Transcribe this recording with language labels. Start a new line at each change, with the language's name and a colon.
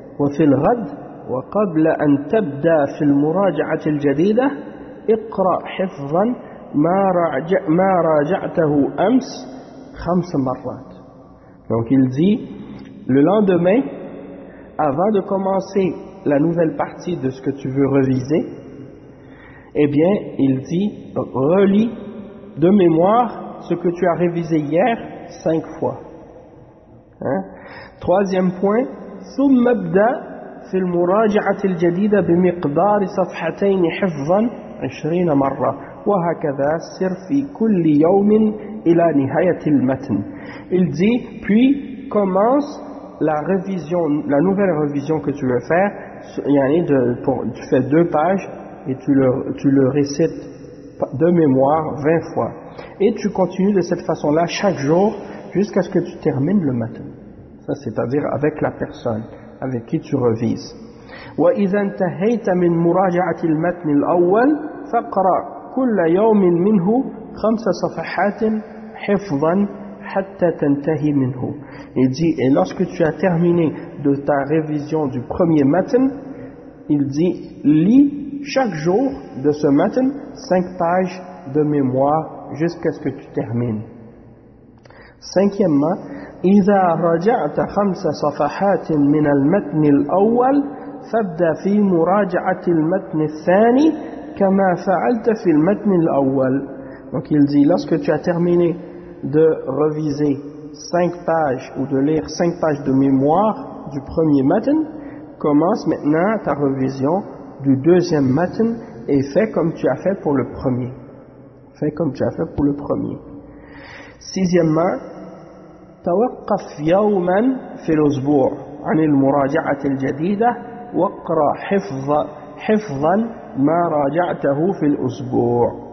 Arabic: وفي الغد وقبل أن تبدأ في المراجعة الجديدة اقرأ حفظا ما راجعته أمس 5 مرات.
French: Donc il dit, le lendemain, avant de commencer la nouvelle partie de ce que tu veux reviser, eh bien, il dit, relis de mémoire ce que tu as révisé hier 5 fois. Hein? Troisième point,
Arabic: ثُمَّ ابْدَى فِي الْمُرَاجِعَةِ الْجَدِيدَةِ بِمِقْدَارِ صَفْحَتَيْنِ حِفْظًا 20 مَرَّةً وَهَكَذَا سِرْ فِي كُلِّ يَوْمٍ إِلَى نِهَيَةِ الْمَتْنِ.
French: Il dit, puis commence la révision, la nouvelle révision que tu veux faire. Il y en a tu fais 2 pages et tu le récites de mémoire 20 fois. Et tu continues de cette façon-là chaque jour jusqu'à ce que tu termines le matin. Ça, c'est-à-dire avec la personne avec qui tu revises.
Arabic: وَإِذَا انْتَهَيْتَ مِنْ مُرَاجَعَةِ الْمَتْنِ الْأَوَّلِ فَقْرَأْ كُلَّ يَوْمٍ مِنْهُ 5 صَفَحَاتٍ حِفْظًا حَتَّى تَنْتَهِي مِنْهُ.
French: Il dit, et lorsque tu as terminé de ta révision du premier matin, il dit, lis chaque jour de ce matin 5 pages de mémoire jusqu'à ce que tu termines. Cinquièmement,
Arabic: إِذَا رَجَعْتَ 5 صَفَحَاتٍ مِنَ الْمَتْنِ الْأَوَّلِ فَابْدَ فِي مُرَاجَعَةِ الْمَتْنِ الثَّانِي كَمَا فَعَلْتَ فِي الْمَتْنِ الْأَوَّلِ.
French: Donc il dit, lorsque tu as terminé de reviser 5 pages ou de lire 5 pages de mémoire du premier matin, commence maintenant ta revision du deuxième matin et fais comme tu as fait pour le premier. Fais comme tu as fait pour le premier. Sixièmement,
Arabic: توقف يوما في الأسبوع عن المراجعة الجديدة واقرأ حفظا ما راجعته في الأسبوع.